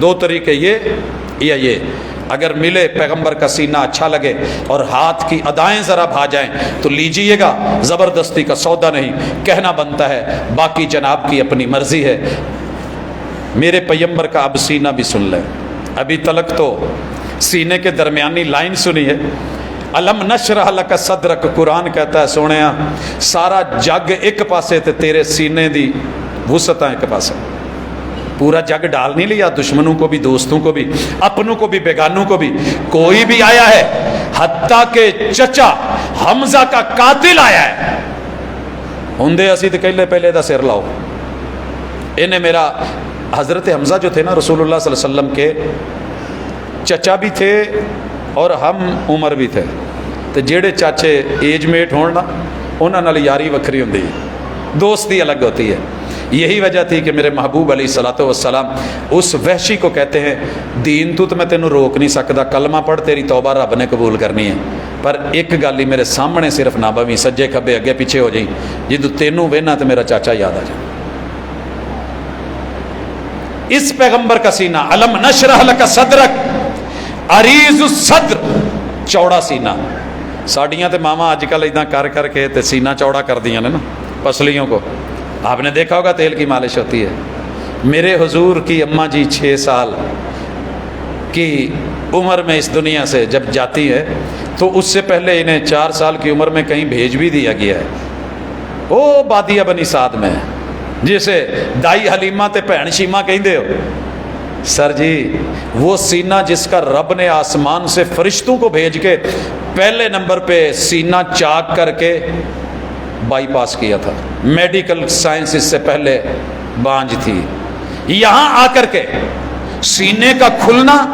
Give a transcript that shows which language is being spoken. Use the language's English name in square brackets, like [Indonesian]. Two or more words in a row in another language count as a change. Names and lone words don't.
[Urdu] دو طریقے یہ یا یہ، اگر ملے پیغمبر کا سینہ اچھا لگے اور ہاتھ کی ادائیں ذرا بھا جائیں تو لیجئے گا، زبردستی کا سودا نہیں، کہنا بنتا ہے، باقی جناب کی اپنی مرضی ہے۔ میرے پیغمبر کا اب سینہ بھی سن لیں، ابھی تلک تو سینے کے درمیانی لائن سنی ہے، [Arabic] الم نشرح لک صدرک، [Urdu] قرآن کہتا ہے [Punjabi] سونیا سارا جگ ایک پاسے تے تیرے سینے دی وسعتاں ایک پاسے، [Urdu] پورا جگ ڈال نہیں لیا، دشمنوں کو بھی، دوستوں کو بھی، اپنوں کو بھی، بیگانوں کو بھی، کوئی بھی آیا ہے، حتیٰ کہ چچا حمزہ کا قاتل آیا ہے، [Punjabi] ہوندے اسی تے کہلے پہلے دا سر لاؤ۔ [Urdu] انہیں میرا حضرت حمزہ جو تھے نا رسول اللہ صلی اللہ علیہ وسلم کے چچا بھی تھے اور ہم عمر بھی تھے، تو [Punjabi] جیڑے چاچے ایج میٹ ہون نا انہاں نال یاری وکھری ہوندی ہے، [Urdu] دوستی الگ ہوتی ہے۔ یہی وجہ تھی کہ میرے محبوب علیہ الصلوۃ والسلام اس وحشی کو کہتے ہیں [Punjabi] دین تو میں تینوں روک نہیں سکتا، کلمہ پڑھ، تیری توبہ رب نے قبول کرنی ہے، پر ایک گل ہی میرے سامنے صرف نہ بویں، سجے کھبے اگے پیچھے ہو جائیں، جدوں تینوں وینا تو میرا چاچا یاد آ جائے۔ [Urdu] اس پیغمبر کا سینہ [Arabic] علم نشرح لک صدرک، عریض الصدر، [Urdu] چوڑا سینہ۔ [Punjabi] ساڈیاں تے ماما اج کل اداں کر کر کے تے سینہ چوڑا کر دیاں نے نا پسلیوں کو، [Urdu] آپ نے دیکھا ہوگا تیل کی مالش ہوتی ہے۔ میرے حضور کی اماں جی 6 سال کی عمر میں اس دنیا سے جب جاتی ہے تو اس سے پہلے انہیں 4 سال کی عمر میں کہیں بھیج بھی دیا گیا ہے، وہ بادیہ بنی سعد میں، جسے دائی حلیمہ [Punjabi] تے بھین شیمہ کہندے ہو۔ [Urdu] سر جی وہ سینہ جس کا رب نے آسمان سے فرشتوں کو بھیج کے پہلے نمبر پہ سینہ چاک کر کے بائی پاس کیا تھا، میڈیکل سائنس اس سے پہلے بانج تھی، یہاں آ کر کے سینے کا کھلنا،